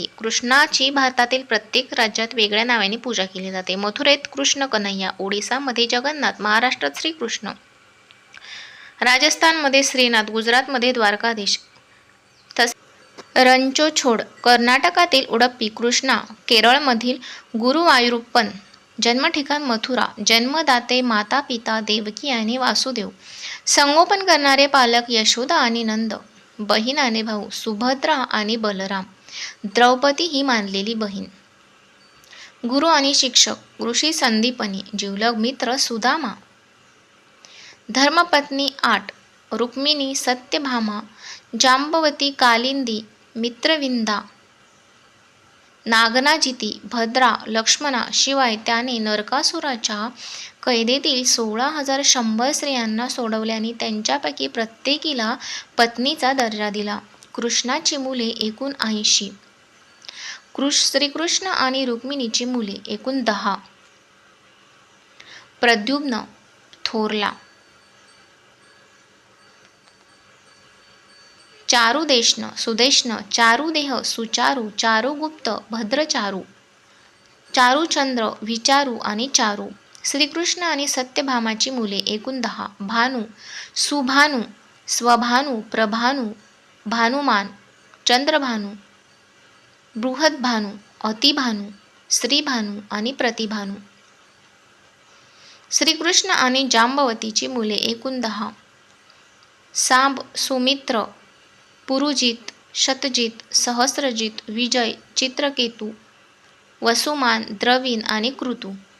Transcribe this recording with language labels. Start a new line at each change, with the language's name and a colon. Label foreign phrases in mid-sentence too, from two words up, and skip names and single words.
Marathi: कृष्णाची भारतातील प्रत्येक राज्यात वेगळ्या नावाने पूजा केली जाते. मथुरेत कृष्ण कन्हैया, ओडिसामध्ये जगन्नाथ, महाराष्ट्रात श्रीकृष्ण, राजस्थानमध्ये श्रीनाथ, गुजरातमध्ये द्वारकाधीश, रणछोड, कर्नाटकातील उडप्पी कृष्णा, केरळमधील गुरुवायूरप्पन. जन्मठिकाण मथुरा. जन्मदाते माता पिता देवकी आणि वासुदेव. संगोपन करणारे पालक यशोदा आणि नंद. बहीण आणि भाऊ सुभद्रा आणि बलराम. द्रौपदी ही मानलेली बहीण. गुरु आणि शिक्षक ऋषी संदीपनी. जिवलग मित्र सुदामा. धर्मपत्नी 8 रुक्मिणी, सत्यभामा, जांबवती, कालिंदी, मित्रविंदा, नागनाजिती, भद्रा, लक्ष्मणा. शिवाय त्याने नरकासुराच्या कैदेतील 16,100 स्त्रियांना सोडवल्याने त्यांच्यापैकी प्रत्येकीला पत्नीचा दर्जा दिला. कृष्णाची मुले एकूण 80. श्रीकृष्ण आणि रुक्मिणीची मुले एकूण 10. प्रद्युम्न थोरला. चारुदेशन, सुदेशन, चारुदेह, सुचारू, चारुगुप्त, भद्रचारू, चारुचंद्र, विचारू आणि चारू. श्रीकृष्ण आणि सत्यभामाची मुले एकूण 10. भानू, सुभानू, स्वभानू, प्रभानू, भानुमान, चंद्रभानू, बृहद्भानू, अतिभानू, श्रीभानू आणि प्रतिभानू. श्रीकृष्ण आणि जांबवतीची मुले एकूण 10. सांब, सुमित्र, पुरुजित, शतजित, सहस्रजित, विजय, चित्रकेतू, वसुमान, द्रविण आणि कृतू.